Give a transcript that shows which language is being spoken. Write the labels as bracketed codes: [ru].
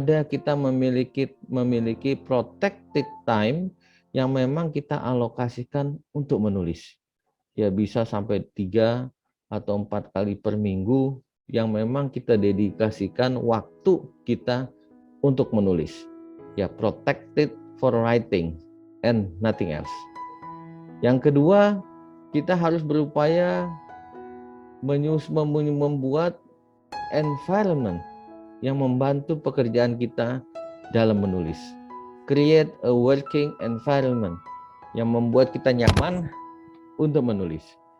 [id] Kita memiliki protected time yang memang kita alokasikan untuk menulis. Ya, bisa sampai 3 atau 4 kali per minggu yang memang kita dedikasikan waktu kita untuk menulis. [en] Ya, protected for writing and nothing else. [id] Yang kedua, kita harus berupaya membuat environment yang membantu pekerjaan kita dalam menulis. [en] Create a working environment [id] yang membuat kita nyaman untuk menulis.